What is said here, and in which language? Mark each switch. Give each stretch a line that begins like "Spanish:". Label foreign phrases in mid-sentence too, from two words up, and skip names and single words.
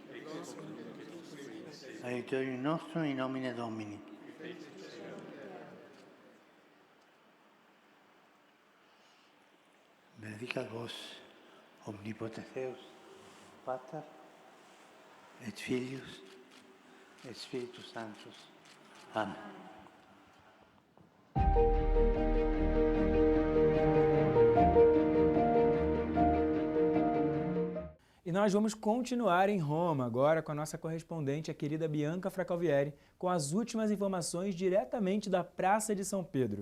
Latin: aiutorium nostrum in nomine Domini. Benedicat vos, omnipotens Deus, Pater, et Filius, et Spiritus Sanctus. Amen.
Portuguese: E nós vamos continuar em Roma, agora com a nossa correspondente, a querida Bianca Fracalvieri, com as últimas informações diretamente da Praça de São Pedro.